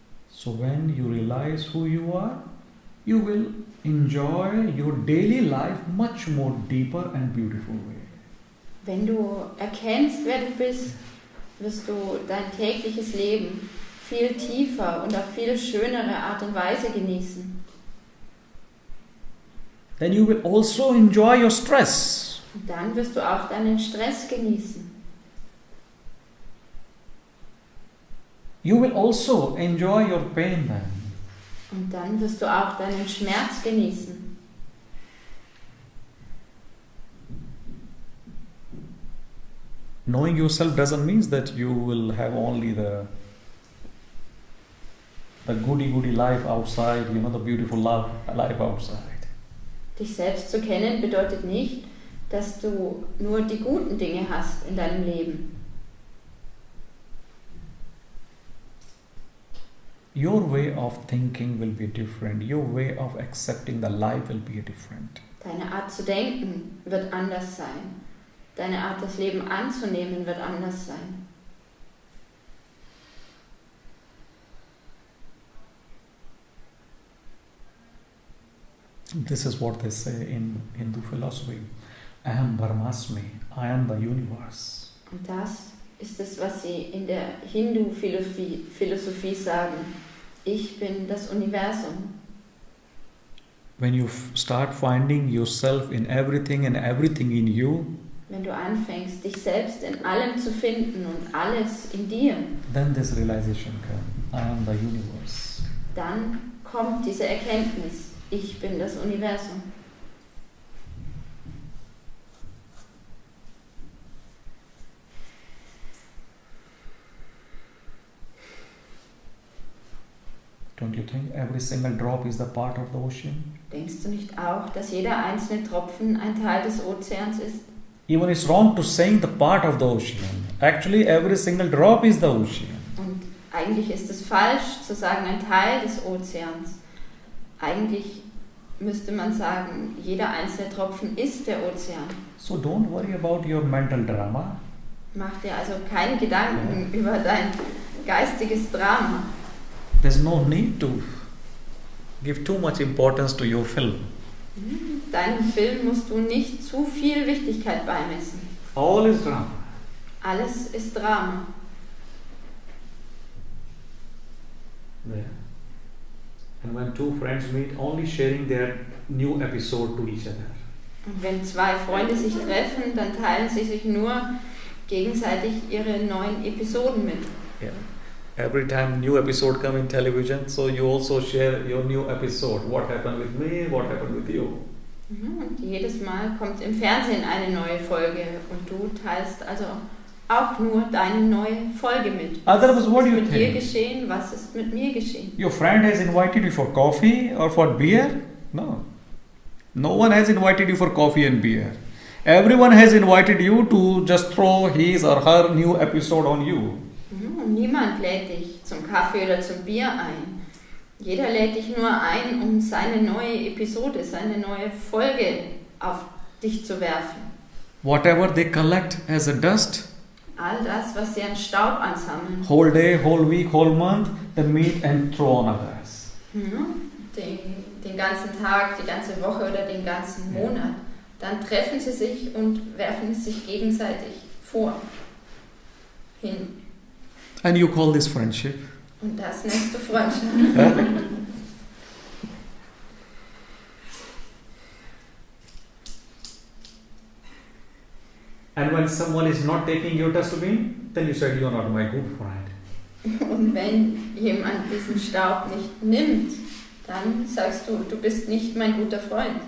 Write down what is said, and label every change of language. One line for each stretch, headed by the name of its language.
English: So when you realize who you are, you will enjoy your daily life much more deeper and beautiful way.
German: Wenn du erkennst, wer du bist, wirst du dein tägliches Leben viel tiefer und auf viel schönere Art und Weise genießen.
English: Then you will also enjoy your stress.
German: Und dann wirst du auch deinen Stress genießen.
English: You will also enjoy your pain then.
German: Und dann wirst du auch deinen Schmerz genießen.
English: Knowing yourself doesn't mean that you will have only the goody life outside, the beautiful life outside.
German: Dich selbst zu kennen bedeutet nicht, dass du nur die guten Dinge hast in deinem Leben.
English: your way of thinking will be different. Your way of accepting the life will be different.
German: Deine Art zu denken wird anders sein. Deine Art, das Leben anzunehmen, wird anders sein.
English: This is what they say in Hindu philosophy.
Sanskrit: Aham Brahmasmi,
English: I am the universe.
German: Und das ist es, was sie in der Hindu-Philosophie sagen. Ich bin das Universum.
English: When you start finding yourself in everything and everything in you,
German: Wenn du anfängst, dich selbst in allem zu finden und alles in dir,
English: then this realization comes. I am the universe.
German: dann kommt diese Erkenntnis. Ich bin das Universum.
English: Don't you think every single drop is the part of the ocean?
German: Denkst du nicht auch, dass jeder einzelne Tropfen ein Teil des Ozeans ist?
English: Even it's wrong to saying the part of the ocean. Actually, every single drop is the ocean.
German: Und eigentlich ist es falsch zu sagen, ein Teil des Ozeans. Eigentlich müsste man sagen, jeder einzelne Tropfen ist der Ozean.
English: So don't worry about your mental drama.
German: Mach dir also keine Gedanken über dein geistiges Drama.
English: There's no need to give too much importance to your film.
German: Deinem Film musst du nicht zu viel Wichtigkeit beimessen.
English: All is drama.
German: Alles ist Drama.
English: There. And when two friends meet, only sharing their new episode to each other.
German: Und wenn zwei Freunde sich treffen, dann teilen sie sich nur gegenseitig ihre neuen Episoden mit.
English: Yeah. Every time new episode come in television, so you also share your new episode. What happened with me? What happened with you?
German: Und jedes Mal kommt im Fernsehen eine neue Folge und du teilst also auch nur deine neue Folge mit.
English: Otherwise, what do you
German: ist mit dir
English: think?
German: geschehen? Was ist mit mir geschehen?
English: Your friend has invited you for coffee or for beer? No. No one has invited you for coffee and beer. Everyone has invited you to just throw his or her new episode on you.
German: Niemand lädt dich zum Kaffee oder zum Bier ein. Jeder lädt dich nur ein, um seine neue Episode, seine neue Folge auf dich zu werfen.
English: Whatever they collect as a dust,
German: All das, was sie an Staub ansammeln.
English: whole day, whole week, whole month, they meet and throw on others.
German: Den ganzen Tag, die ganze Woche oder den ganzen Monat. Dann treffen sie sich und werfen es sich gegenseitig vor. Hin.
English: And you call this friendship?
German: Und das nennst du Freundschaft.
English: And when someone is not taking your dustbin, then you said you are not my good friend.
German: Und wenn jemand diesen Staub nicht nimmt, dann sagst du, du bist nicht mein guter Freund.